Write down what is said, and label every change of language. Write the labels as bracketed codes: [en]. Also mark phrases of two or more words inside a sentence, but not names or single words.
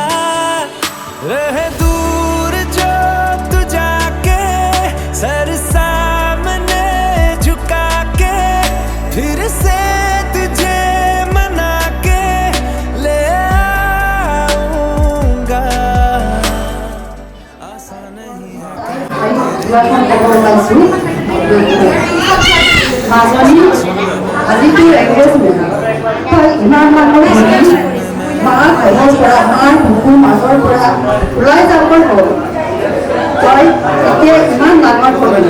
[hi] रहे दूर जो तू जाके, सर सामने झुका के, फिर से तुझे मना के ले आऊंगा। आसान नहीं है [as] মাজনী আজিতো এংগেজমেণ্ট তই ইমান মানুহৰ ঘূৰি মাৰ ঘৰৰ পৰা মাৰ বুকুৰ মাজৰ পৰা ওলাই যাবলৈ হ'ল, তই এতিয়া ইমান ডাঙৰ হ'লি।